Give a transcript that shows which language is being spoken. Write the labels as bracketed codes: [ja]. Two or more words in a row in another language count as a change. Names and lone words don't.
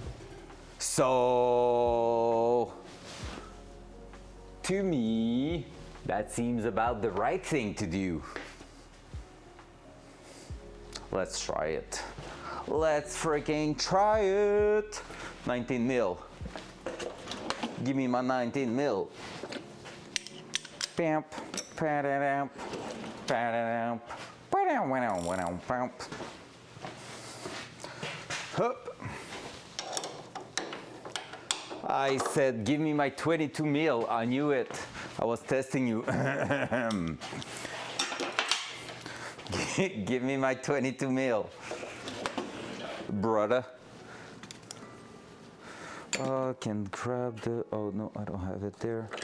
[en] So, to me, That seems about the right thing to do. Let's try it. Let's freaking try it. 19 mil. Give me my 19 mil. Bamp, pa-da-dam, pa-da-dam, pa-da-dam, bamp. Hup. I said, give me my 22 mil. I knew it. I was testing you. Give me my 22 mil, brother. Can grab the, oh no, I don't have it there.